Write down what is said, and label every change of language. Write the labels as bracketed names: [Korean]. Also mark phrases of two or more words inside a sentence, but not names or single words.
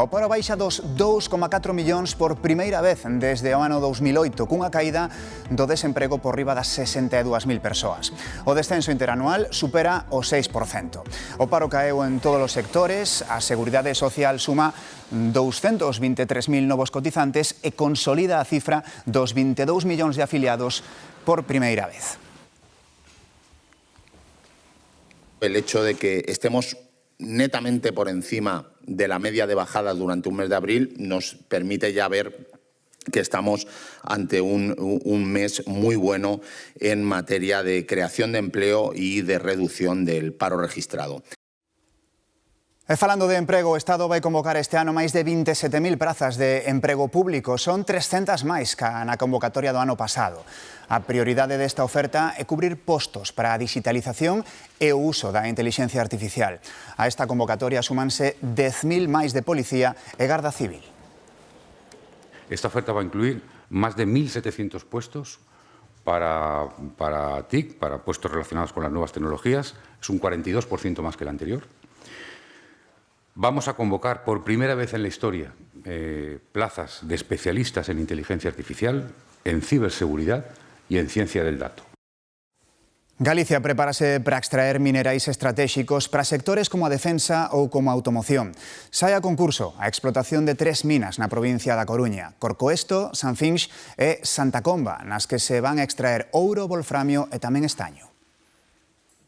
[Galician] O paro baixa dos 2,4 millóns por primeira vez desde o ano 2008, cunha caída do desemprego por riba das 62.000 persoas. O descenso interanual supera o 6%. O paro caeu en todos os sectores, a Seguridade Social suma 223.000 novos cotizantes e consolida a cifra dos 22 millóns de afiliados por primeira vez. [Spanish] El hecho de que estemos netamente por encima de la media de bajada durante un mes de abril nos permite ya ver que estamos ante un mes muy bueno en materia de creación de empleo y de reducción del paro registrado. [Galician] E falando de emprego, o Estado vai convocar este ano máis de 27.000 prazas de emprego público. Son 300 máis ca na convocatoria do ano pasado. A prioridade desta oferta é cubrir postos para a digitalización e o uso da inteligencia artificial. A esta convocatoria súmanse 10.000 máis de policía e garda civil. [Spanish] Esta oferta va a incluir más de 1.700 puestos para TIC, para puestos relacionados con las nuevas tecnologías. Es un 42% más que el anterior. Vamos a convocar por primera vez en la historia plazas de especialistas en inteligencia artificial, en ciberseguridad y en ciencia del dato. [Galician] Galicia prepárase para extraer minerais estratégicos para sectores como a defensa ou como a automoción. Sai a concurso a explotación de 3 minas na provincia da Coruña, Corcoesto, Sanfinx e Santa Comba, nas que se van a extraer ouro, wolframio e tamén estaño.